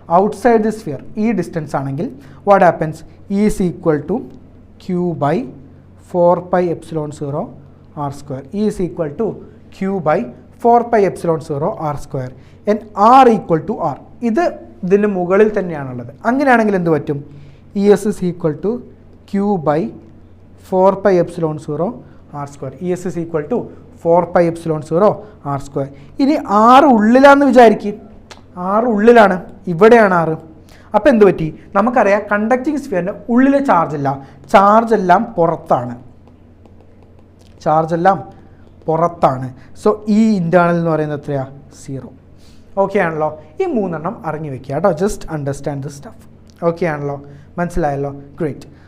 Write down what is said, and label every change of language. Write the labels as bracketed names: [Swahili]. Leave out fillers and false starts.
[English] Outside the sphere ഈ distance ആണെങ്കിൽ what happens, is equal to Q by 4 pi epsilon 0 r square. E is equal to Q by 4 pi epsilon 0 r square. And R equal to R. [Malayalam] ഇതിന് മുകളിൽ തന്നെയാണുള്ളത്. അങ്ങനെയാണെങ്കിൽ എന്ത് പറ്റും? [English] ES is equal to Q by 4 pi epsilon 0 r square. ES is equal to 4 pi epsilon 0 r square. [Malayalam] ഇനി R ഉള്ളിലാണെന്ന് വിചാരിക്കും. R ഉള്ളിലാണ്, ഇവിടെയാണ് R. അപ്പോൾ എന്ത് പറ്റി? നമുക്കറിയാം കണ്ടക്റ്റിംഗ് സ്ഫിയറിൻ്റെ ഉള്ളിൽ ചാർജ് ഇല്ല, ചാർജ് എല്ലാം പുറത്താണ്, ചാർജ് എല്ലാം പുറത്താണ്. സോ ഈ ഇൻറ്റേർണൽ എന്ന് പറയുന്നത് എത്രയാണ്? 0. ഓക്കെ ആണല്ലോ? ഈ 3 എണ്ണം അറിഞ്ഞു വെക്കുക കേട്ടോ. [English] Just understand this stuff. [Malayalam] Okay ആണല്ലോ? മനസ്സിലായല്ലോ? [English] Great.